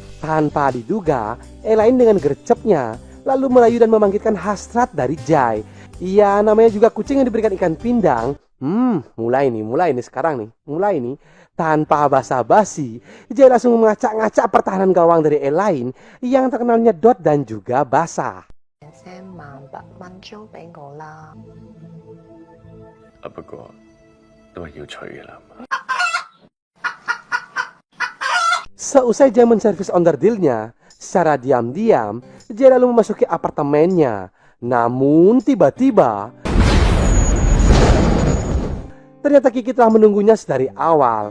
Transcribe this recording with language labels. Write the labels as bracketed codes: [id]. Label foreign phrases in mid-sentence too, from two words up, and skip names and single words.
[id] Tanpa diduga, Elaine dengan gercepnya lalu merayu dan membangkitkan hasrat dari Jai. Iya, namanya juga kucing yang diberikan ikan pindang. Mulai nih sekarang nih. Tanpa basa-basi, Jai langsung mengacak-ngacak pertahanan gawang dari Elaine yang terkenal nyedot dan juga basah. [yue] 不過都係要娶嘅啦。 [id] Seusai Jai menservis onderdilnya, secara diam-diam Jai lalu memasuki apartemennya. Namun tiba-tiba ternyata Kiki telah menunggunya sedari awal.